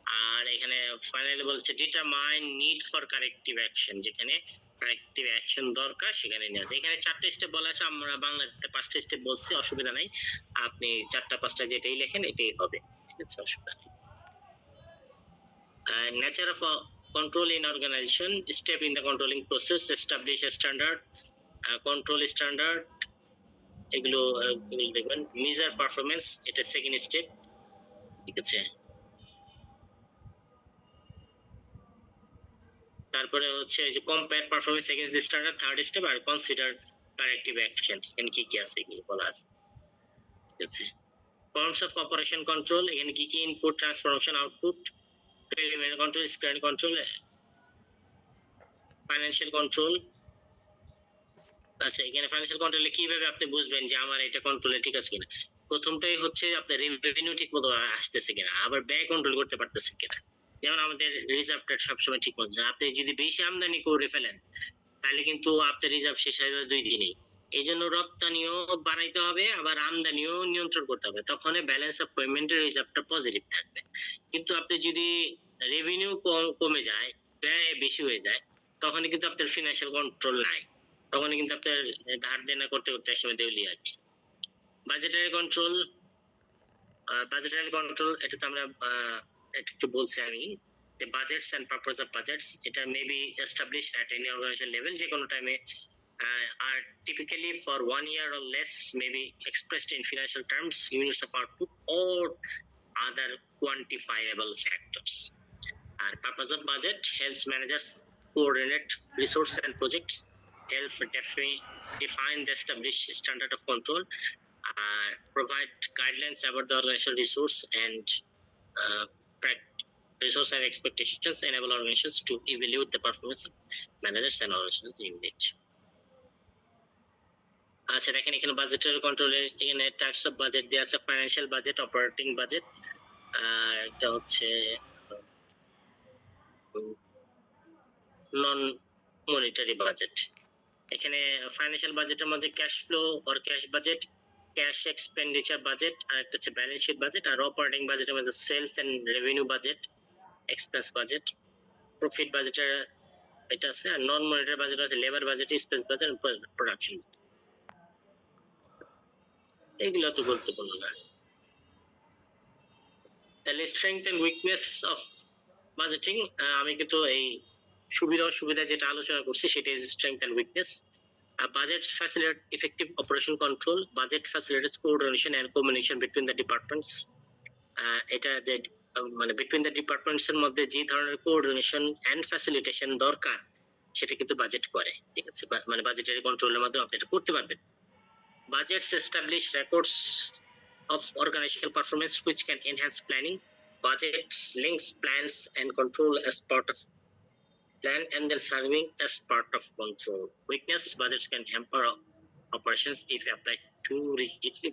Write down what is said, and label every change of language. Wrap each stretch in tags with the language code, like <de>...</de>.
<bn>আর এখানে ফাইনালি বলছে</bn> <en>determine need for corrective action,</en> <bn>যেখানে কারেক্টিভ অ্যাকশন দরকার সেখানে নিয়ে আসে। এখানে 4টা স্টেপ বলা আছে, আমরা বাংলাতে 5টা স্টেপ বলছি, অসুবিধা নাই, আপনি 4টা 5টা যেটাই লেখেন এটাই হবে, ঠিক আছে, অসুবিধা নেই।</bn> <en>nature of control in organization, step in the controlling process, establish a standard, control standard,</en> <bn>এগুলো দেখবেন। মেজার পারফরমেন্স এটা সেকেন্ড স্টেপ, ঠিক আছে। তারপরে হচ্ছে যে</bn> <en>compare performance against the standard,</en> <bn>থার্ড স্টেপ। আর কনসিডার কারেক্টিভ অ্যাকশন, এখানে কি কি আছে এগুলো বলা আছে, ঠিক আছে।</bn> <en>forms of operation control,</en> <bn>এখানে কি কি input, transformation, output, preliminary control, scan control, financial control. আচ্ছা, এখানে ফাইন্যান্সিয়াল কন্ট্রোলে কিভাবে আপনি বুঝবেন যে আমার এটা কন্ট্রোলে ঠিক আছে কিনা? প্রথমটাই হচ্ছে আপনার রেভিনিউ ঠিক মতো আসতেছে কিনা, আবার ব্যয় কন্ট্রোল করতে পারতেছে কিনা। যেমন আমাদের রিজার্ভটা সবসময় ঠিক মতো, আপনি যদি বেশি আমদানি করে ফেলেন তাহলে কিন্তু আপনার রিজার্ভ শেষ হয়ে যাবে 2 দিনেই। এই জন্য রপ্তানিও বাড়াইতে হবে, আবার আমদানিও নিয়ন্ত্রণ করতে হবে, তখন ব্যালেন্স অফ পেমেন্টের রিজার্ভটা পজিটিভ থাকবে। কিন্তু আপনি যদি রেভিনিউ কমে যায়, ব্যয় বেশি হয়ে যায়, তখন কিন্তু আপনার ফিনান্সিয়াল কন্ট্রোল নাই, তখন কিন্তু আপনার ধার দেনা করতে করতে একসময় দেউলিয়া আর কি। বাজেটারি কন্ট্রোল, বাজেটারি কন্ট্রোল এটা তো আমরা একটু বলছি আমি,</bn> <en>the budgets and purpose of budgets, এটা may be established at any organization level,</en> <bn>যে কোনো টাইমে</bn> <en>are typically for 1 year or less, may be expressed in financial terms, units of output, or other quantifiable factors. And purpose of budget helps managers coordinate resource and projects, help define the established standard of control, provide guidelines about the organizational resource and resource and expectations, enable organizations to evaluate the performance of managers and organizational unit.</en> <bn>আচ্ছা, দেখেন এখানে budgetary কন্ট্রোলের এখানে types of budget দেয়া আছে, financial budget, operating budget, আর এটা হচ্ছে নন monetary budget. এখানে ফাইন্যান্সিয়াল বাজেটের মধ্যে cash flow or cash budget, cash expenditure budget, আর একটা হচ্ছে ব্যালেন্স শিট বাজেট। আর অপারেটিং বাজেটের মধ্যে sales and revenue budget, expense budget, profit বাজেটের এটা আছে। আর নন মনিটরি বাজেট আছে labour budget, space budget, production. এগুলো তো গুরুত্বপূর্ণ না। তাহলে</bn> <en>strength and weakness of budgeting,</en> <bn>আমি কিন্তু এই সুবিধা অসুবিধা যেটা আলোচনা করছি সেটা is strength and weakness.</bn> <en>Budget facilitate effective operation control. Budget facilitates coordination and communication between the departments.</en> <bn>এটা যে মানে</bn> <en>between the departments</en> <bn>এর মধ্যে যে ধরনের কোঅর্ডিনেশন এন্ড ফ্যাসিলিটেশন দরকার সেটা কিন্তু বাজেট করে, ঠিক আছে? মানে বাজেটারি কন্ট্রোলের মাধ্যমে আপনি এটা করতে পারবেন।</bn> <en>Budgets establish records of organizational performance which can enhance planning. Budgets links plans and control as part of plan and then serving as part of control. Weakness, budgets can hamper operations if applied too rigidly.</en>